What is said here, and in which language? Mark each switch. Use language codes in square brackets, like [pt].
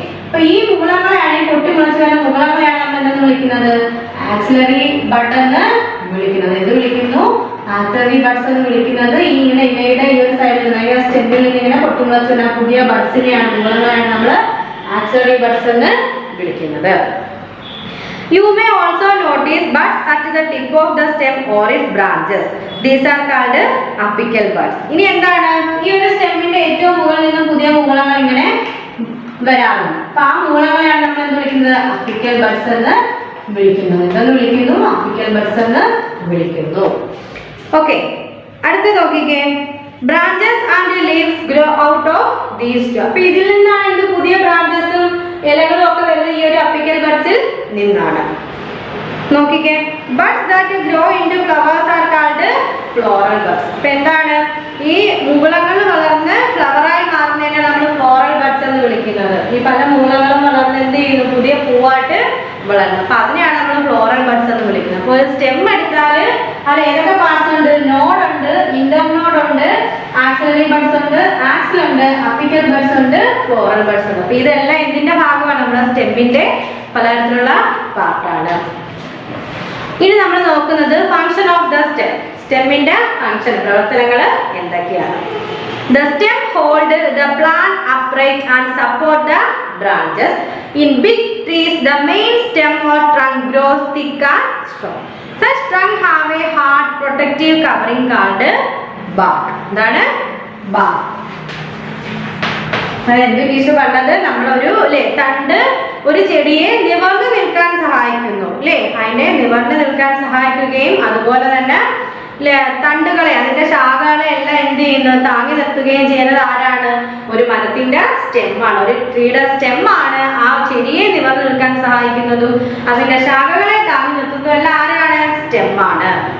[ml] അപ്പൊ ഈ മുകുളങ്ങളെയാണ്, പൊട്ടിമുളച്ച് വരുന്ന മുകുളങ്ങളെയാണ് നമ്മൾ എന്തെന്ന് വിളിക്കുന്നത്? ആക്സിലറി ബഡ് എന്ന് വിളിക്കുന്നത്. എന്ത് വിളിക്കുന്നു? ആക്സിലറി ബഡ്സ് എന്ന് വിളിക്കുന്നത്. ഈ ഇങ്ങനെ ഇലയുടെ ഈ ഒരു സൈഡിൽ നിന്ന് സ്റ്റെമ്മിൽ നിന്ന് ഇങ്ങനെ പൊട്ടിമുളച്ച് വരുന്ന പുതിയ ബഡ്സിനെയാണ്, മുകുളങ്ങളെയാണ് നമ്മൾ ആക്സിലറി ബഡ്സ് എന്ന് വിളിക്കുന്നത്. [en] You may also notice buds at the tip of the stem or its branches. These are called apical buds. [ml] ഇനി എന്താണ്? ഈ ഒരു സ്റ്റെമ്മിന്റെ ഏറ്റവും മുകളിൽ നിന്ന് പുതിയ മുകുളങ്ങൾ ഇങ്ങനെ വരാറുണ്ട്. അപ്പൊ ആ മുകുളങ്ങളെയാണ് നമ്മൾ എന്ത് വിളിക്കുന്നത്? അപ്പിക്കൽ ബഡ്സ് എന്ന് വിളിക്കുന്നത്. എന്തെന്ന് വിളിക്കുന്നു? അപ്പിക്കൽ ബഡ്സ് എന്ന് വിളിക്കുന്നു. ഓക്കെ, അടുത്ത നോക്കിക്കേ, [en] branches and leaves grow out of these two. [ml] അപ്പൊ ഇതിൽ നിന്നാണ് ഇത് പുതിയ ബ്രാഞ്ചസും ഇലകളും ഒക്കെ വരുന്നത് ഈ ഒരു അപ്പിക്കൽ ബഡ്സിൽ നിന്നാണ്. നോക്കിക്കേ, [en] buds that grow into flowers are called floral buds. [ml] അപ്പൊ എന്താണ്? ഈ മുകുളങ്ങൾ വളർന്ന് ഫ്ലവറായി മാറുന്നതിനെ നമ്മൾ ഫ്ലോറൽ ബഡ്സ് എന്ന് വിളിക്കുന്നത്. ഈ പല മുകുളങ്ങളും വളർന്ന് എന്ത് ചെയ്യുന്നു? പുതിയ പൂവായിട്ട് വളരുന്നു. അപ്പൊ അതിനെയാണ് നമ്മൾ ഫ്ലോറൽ ബഡ്സ് എന്ന് വിളിക്കുന്നത്. അപ്പോൾ ഒരു സ്റ്റെം എടുത്താൽ അത് ഏതൊക്കെ പാർട്സ് ഉണ്ട്? നോഡ് ഉണ്ട്, ഇന്റർനോഡ് ഉണ്ട്, ആക്സിലറി ബഡ്സ് ഉണ്ട്, ആക്സിൽ ഉണ്ട്, അപ്പിക്കൽ ബഡ്സ് ഉണ്ട്, ഫ്ലോറൽ ബഡ്സ് ഉണ്ട്. അപ്പൊ ഇതെല്ലാം എന്തിന്റെ ഭാഗമാണ്? നമ്മുടെ സ്റ്റെമ്മിന്റെ പലതരത്തിലുള്ള പാർട്ടാണ്. ഇനി നമ്മൾ നോക്കുന്നത് function of the stem. സ്റ്റെമ്മിന്റെ function, പ്രവർത്തനങ്ങൾ എന്തൊക്കെയാണ്? [en] The stem hold the plant upright and support the branches. In big trees, the main stem or trunk grows thick and strong. Such trunk have a hard protective covering called bark. [ml] എന്താണ്? bark. അതായത് teacher പറഞ്ഞത് നമ്മളൊരു തണ്ട് ഒരു ചെടിയെ നിവർന്ന് നിൽക്കാൻ സഹായിക്കുന്നു, അല്ലേ? അതിനെ നിവർന്ന് നിൽക്കാൻ സഹായിക്കുകയും അതുപോലെ തന്നെ തണ്ടുകളെ, അതിന്റെ ശാഖകളെ എല്ലാം എന്ത് ചെയ്യുന്നു? താങ്ങി നിർത്തുകയും ചെയ്യുന്നത് ആരാണ്? ഒരു മരത്തിന്റെ സ്റ്റെമ്മാണ്, ഒരു ട്രീയുടെ സ്റ്റെമ്മാണ് ആ ചെടിയെ നിവർന്ന് നിൽക്കാൻ സഹായിക്കുന്നതും അതിന്റെ ശാഖകളെ താങ്ങി നിർത്തുന്നതും എല്ലാം ആരാണ്? സ്റ്റെമ്മാണ്.